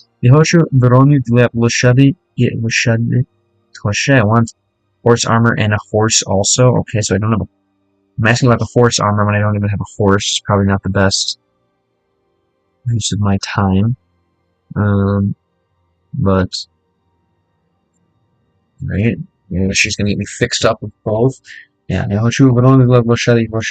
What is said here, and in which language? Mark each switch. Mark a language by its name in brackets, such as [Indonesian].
[Russian] Я хочу броню для лошади и лошади. [English] I want horse armor and a horse also. Okay, so I don't have I'm asking about the horse armor when I don't even have a horse. It's probably not the best use of my time. But right, she's gonna get me fixed up with both. [Russian] Yeah, я хочу броню для лошади